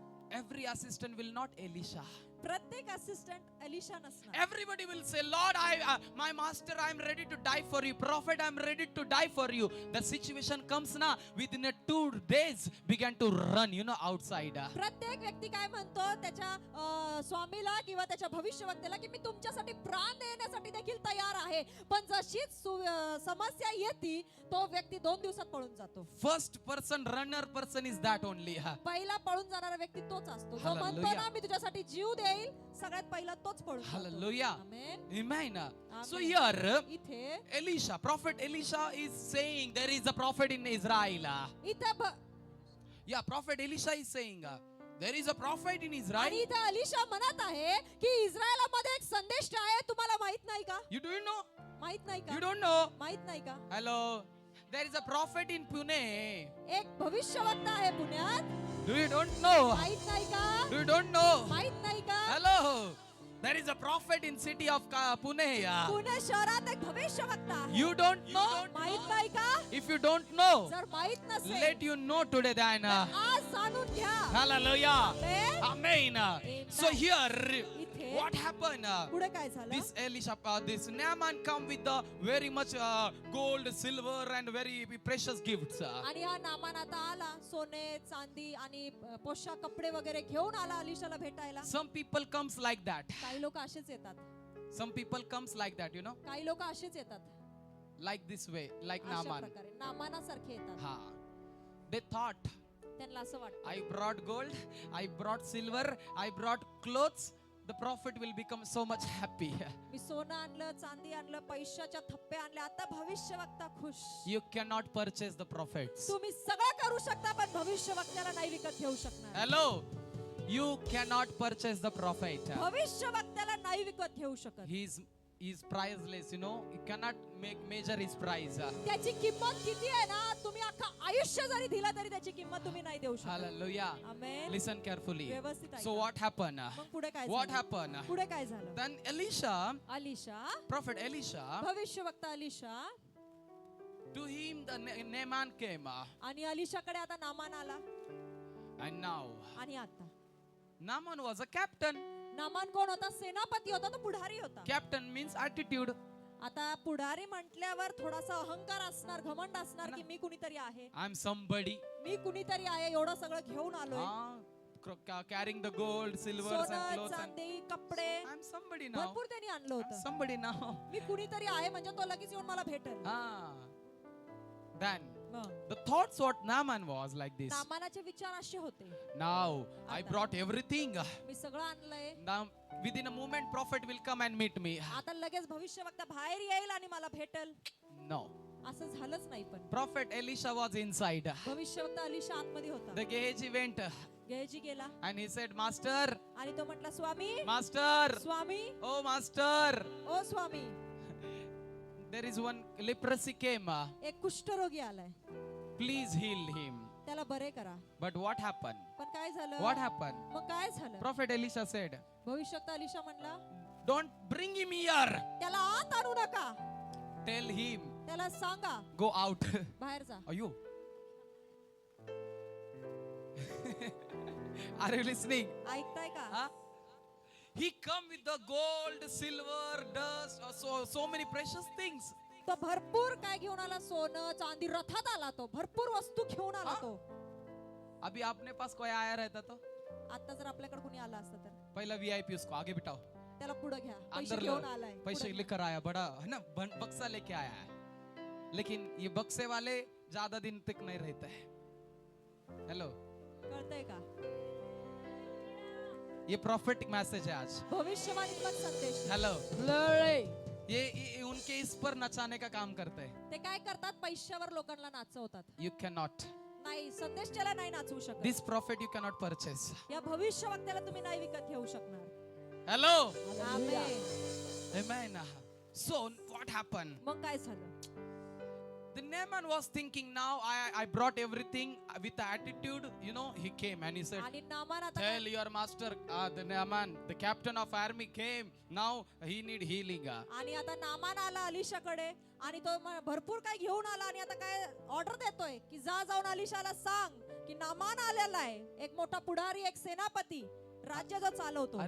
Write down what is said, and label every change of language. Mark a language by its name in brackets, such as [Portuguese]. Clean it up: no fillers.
[English] Every assistant will not Elisha. [Marathi] प्रत्येक assistant Alisha नसणार. [English] Everybody will say, Lord, my master, I am ready to die for you. Prophet, I am ready to die for you. The situation comes now. Within 2 days, began to run, outside. [Marathi] प्रत्येक व्यक्ती काय म्हणतो त्याच्या स्वामीला किंवा त्याच्या भविष्यवक्त्याला की मी तुमच्यासाठी प्राण देण्यासाठी देखील तयार आहे. पण जशीच समस्या येते तो व्यक्ती 2 दिवसात पळून जातो. [English] First runner person is that only. [Marathi] पहिला पळून जाणारा व्यक्ती तोच असतो. जो [English] Hallelujah. [Marathi] म्हणतो ना मी तुझ्यासाठी जीव देईल, सगळ्यात पहिला तोच पळून जातो. [English] Hallelujah. Amen. Amen. So Amen. here, [Marathi] इथे [English] Elisha, prophet Elisha is saying there is a prophet in Israel. [Marathi] इथे [English] Yeah, prophet Elisha is saying there is a prophet in [Marathi] आणि [English] Israel. [Marathi] इथे अलिशा म्हणत आहे की इस्रायलामध्ये एक संदेश आहे. तुम्हाला माहित नाही का? [English] You do know? [Marathi] माहित नाही [English] You [Marathi] का? [English] don't know? [Marathi] माहित नाही का? [English] Hello. There is a prophet in Pune. [Marathi] एक भविष्यवक्ता आहे पुण्यात. [English] Do you don't know? [Marathi] माहित नाही का? [English] Do you don't know? [Marathi] माहित नाही का? [English] Hello. There is a prophet in city of Pune. [Marathi] Pune शहरात एक भविष्यवक्ता आहे. [English] You don't know? [Marathi] माहित नाही का? [English] If you don't know, [Marathi] जर माहित नसेल [English] let you know today then. [Marathi] आज जाणून घ्या. [English] Hallelujah. Amen. Amen. So here, [Marathi] इथे [English] what happened? [Marathi] पुढे काय झालं? [English] This Elisha, this Naaman come with the very much gold, silver and very precious gifts. [Marathi] आणि हा नामान आता आला सोने चांदी आणि पोशाख कपडे वगैरे घेऊन आला अलिशाला भेटायला. [English] Some people comes like that. [Marathi] काही लोक असेच येतात. [English] Some people comes like that, you know, [Marathi] काही लोक असेच येतात. [English] like this way, like [Marathi] अशा [English] Naaman. [Marathi] प्रकारे नामानासारखे येतात. [English] Ha. They thought, [Marathi] त्यांना असं वाटतं [English] I brought gold, I brought silver, I brought clothes. The prophet will become so much happy. [Marathi] मी सोनं आणलं चांदी आणलं पैशाच्या थप्पे आणले आता भविष्यवक्ता खुश. [English] You cannot purchase the prophets. [Marathi] तुम्ही सगळं करू शकता पण भविष्यवक्त्याला नाही विकत घेऊ शकणार. [English] Hello. You cannot purchase the prophet. [Marathi] भविष्यवक्त्याला नाही विकत घेऊ शकत. [English] He is priceless, you know. You cannot measure his price. [Marathi] त्याची किंमत किती आहे ना तुम्ही अख्खा आयुष्य जरी दिला तरी त्याची किंमत तुम्ही नाही देऊ शकत. [English] Hallelujah. Amen. Listen carefully. [Marathi] व्यवस्थित ऐका. [English] So what happened? [Marathi] मग पुढे काय [English] What [Marathi] झालं? [English] happened? [Marathi] पुढे काय झालं? [English] Then Elisha, [Marathi] Alisha [English] prophet Elisha, [Marathi] भविष्यवक्ता Alisha [English] to him the Naaman came. [Marathi] आणि अलिशाकडे आता नामान आला. [English] And now [Marathi] आणि आता [English] Naaman was a captain. [Marathi] Naaman कोण होता? सेनापती होता, तो पुढारी होता. [English] Captain means attitude. [Marathi] आता पुढारी म्हटल्यावर थोडासा अहंकार असणार, घमंड असणार की मी कुणीतरी आहे, [English] I'm somebody. [Marathi] मी कुणीतरी आहे, एवढं सगळं घेऊन आलोय. [English] Carrying the gold, silver and [Marathi] सोनं [English] clothes. [Marathi] चांदी कपडे [English] I'm somebody now. [Marathi] भरपूर त्यांनी आणलं [English] I'm [Marathi] होतं. [English] somebody now. [Marathi] मी कुणीतरी आहे म्हणजे तो लगेच येऊन मला भेटेल. [English] Then [Marathi] मग [English] the thoughts what Naaman was like this. [Marathi] नामानाचे विचार असे होते. [English] Now I brought everything. [Marathi] मी सगळं आणलंय. [English] Now within a moment prophet will come and meet me. [Marathi] आता लगेच भविष्यवक्ता बाहेर येईल आणि मला भेटेल. [English] No. [Marathi] असं झालंच नाही पण [English] Prophet Elisha was inside. [Marathi] भविष्यवक्ता अलिशा आतमध्ये होता. [English] The Gehazi went [Marathi] गेहजी गेला [English] and he said, Master, [Marathi] आणि तो म्हटला स्वामी [English] Master, [Marathi] Swami [English] oh Master, [Marathi] O Swami [English] there is one leprosy came. [Marathi] एक कुष्ठरोगी आलाय [English] Please heal him. [Marathi] त्याला बरे करा. [English] But what happened? [Marathi] पण काय झालं? [English] What happened? [Marathi] मग काय झालं? [English] Prophet Elisha said, [Marathi] भविष्यवक्ता अलिशा म्हणला [English] don't bring him here. [Marathi] त्याला आत आणू नका. [English] Tell him, [Marathi] त्याला सांगा [English] go out. [Marathi] बाहेर जा. [English] Are you? Are you listening? [Marathi] ऐकताय का? Huh? [English] He come with the gold, silver, dust, so many precious things. [Marathi] तो भरपूर काय घेऊन आला? सोनं चांदी रथात आला, तो भरपूर वस्तू घेऊन आला तो. [Hindi] अभी आपने पास कोई आया रहता तो [Marathi] आता जर आपल्याकडे कोणी आला असतं तर [Hindi] पहला VIP उसको आगे बिठाओ. [Marathi] त्याला पुढे घ्या. पैसे [Hindi] अंदर [Marathi] घेऊन [Hindi] लो, [Marathi] आलाय. [Hindi] पैसे [Marathi] पुढे घ्या. [Hindi] लेकर आया बड़ा है ना, बक्सा लेके आया है. लेकिन ये बक्से वाले ज्यादा दिन तक नहीं रहते हैं. [English] hello, [Marathi] कळतंय का? [Hindi] ये [English] prophetic message [Hindi] है आज. [Marathi] भविष्यवाणीत्मक संदेश. [English] Hello, Glory. [Hindi] ये उनके इस पर नचाने का काम करते हैं. [Marathi] ते काय करतात? पैशावर लोकांना नाचवतात. [English] You cannot. [Marathi] नाही, संदेश त्याला नाही नाचवू शकत. [English] This prophet you cannot purchase. [Marathi] या भविष्यवक्त्याला तुम्ही नाही विकत घेऊ शकणार. [English] Hello. Amen. Amen. So what happened? [Marathi] मग काय झालं? [English] The Naaman was thinking, now I brought everything with the attitude, you know, he came and he said, [Marathi] आणि नामान आता [English] tell your master, the Naaman, the captain of army came, now he need healing. [Marathi] आणि आता Naaman आला अलिशाकडे आणि तो भरपूर काय घेऊन आला आणि आता काय ऑर्डर देतोय की जा जाऊन अलिशाला सांग की नामान आलेला आहे, एक मोठा पुढारी, एक सेनापती, राज्य जो चालवतो.